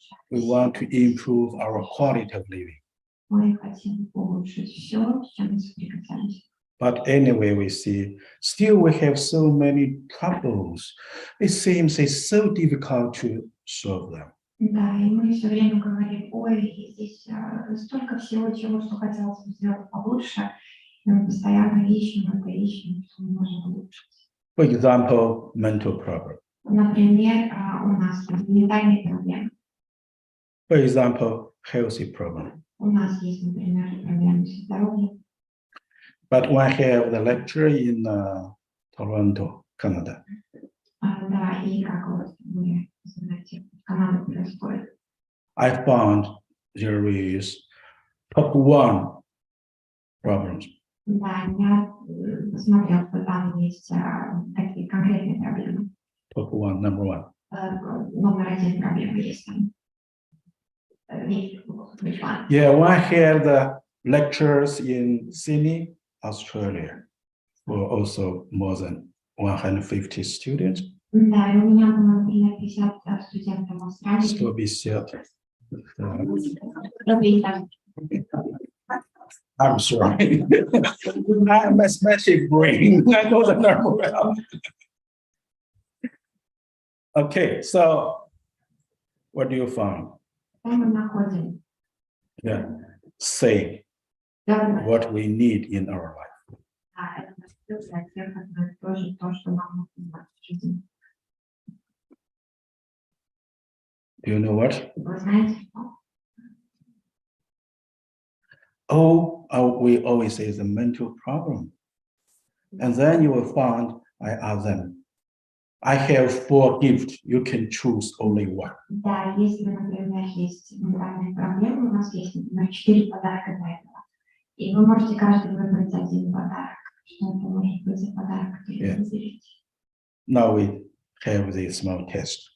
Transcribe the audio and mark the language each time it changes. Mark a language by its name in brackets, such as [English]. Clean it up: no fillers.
[English] We want to improve our quality of living. [Russian] Мы хотим улучшить все, с чем мы соприкасаемся. [English] But anyway, we see still we have so many troubles. It seems it's so difficult to solve them. [Russian] Да, и мы все время говорим, ой, здесь столько всего, чего, что хотелось бы сделать получше, и мы постоянно ищем, что мы можем улучшить. [English] For example, mental problem. [Russian] Например, у нас ментальные проблемы. [English] For example, healthy problem. [Russian] У нас есть, например, проблемы со здоровьем. [English] But when I have the lecture in Toronto, Canada, [Russian] Да, и как вот вы знаете, в Канаде происходит. [English] I found there is top one problems. [Russian] Да, я посмотрел, что там есть такие конкретные проблемы. [English] Top one, number one. [Russian] Номер один проблемы есть там. [English] Which one? Yeah, when I had the lectures in Sydney, Australia, for also more than 150 students. [Russian] Да, и у меня было, например, 50 студентов в Австралии. [English] 150. [Russian] Рублей. [English] I'm sorry. I have mathematic brain. I know the number well. Okay, so what do you find? [Russian] Там мы находим. [English] Yeah, say what we need in our life. [Russian] Да, это для всех одно и то же, то, что нам нужно в нашей жизни. [English] Do you know what? [Russian] Вы знаете, что? [English] We always say the mental problem. And then you will find, I ask them, I have 4 gifts, you can choose only one. [Russian] Да, если, например, есть ментальные проблемы, у нас есть, например, 4 подарка для этого. И вы можете каждый выбрать один подарок. Что это может быть за подарок, который вы выберете? [English] Now we have this small test.